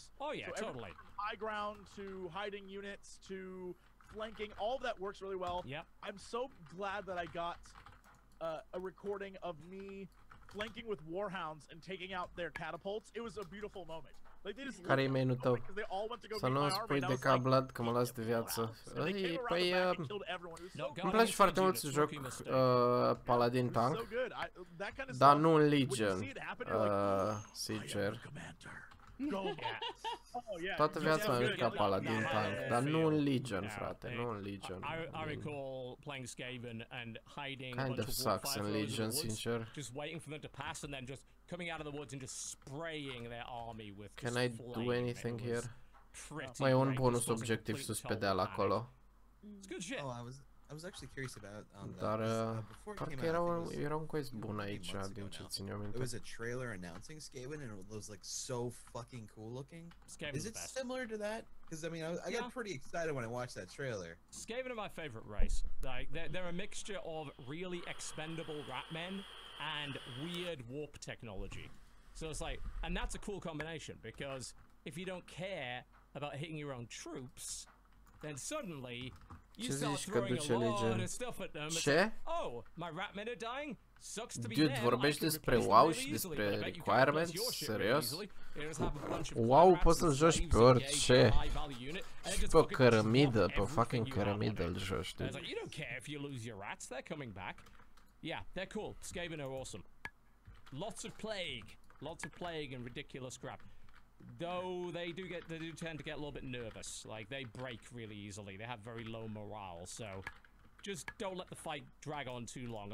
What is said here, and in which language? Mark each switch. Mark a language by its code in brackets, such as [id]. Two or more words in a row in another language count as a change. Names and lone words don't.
[en] Oh yeah, so totally. High ground to hiding units to flanking, all of that works really well. Yep. I'm so glad that I got a recording of me flanking with warhounds and taking out their catapults. It was a beautiful moment. Like they just [ro] Care-i main-ul tău? Să nu spui de Cablad că mă las de viață. Păi, îmi place foarte mult să joc Paladin Tank, dar nu în Legion, sincer. Toată viața am jucat Paladin Tank, dar nu în Legion, frate, nu în Legion. [en] I recall playing Skaven and hiding kind of sucks in Legion, sincer. Just waiting for them to pass and then just coming out of the woods and just spraying their army with Can I do anything here? [ro] Mai e un bonus obiectiv sus pe deal acolo. [en] It's good shit. Oh, I was actually curious about [ro] Dar parcă era un quest bun aici, din ce țin eu minte. [en] There was a trailer announcing Skaven and it was like so fucking cool looking. Is it similar to that? Because I mean, I got pretty excited when I watched that trailer. Skaven are my favorite race. Like they're a mixture of really expendable rat men and weird warp technology. So it's like, and that's a cool combination because if you don't care about hitting your own troops, then suddenly you start throwing a lot of stuff at them. [ro] Ce? [en] Oh, my rat men are dying. Sucks to be [ro] Dude, [en] them. [ro] vorbești despre WoW și despre requirements? Serios? WoW poți să-l joci pe orice. Și pe o cărămidă, pe o fucking cărămidă îl joci, dude. [en] You don't care if you lose your rats, they're coming back. Yeah, they're cool. Skaven are awesome. Lots of plague and ridiculous crap. Though they do tend to get a little bit nervous. Like they break really easily. They have very low morale. So just don't let the fight drag on too long.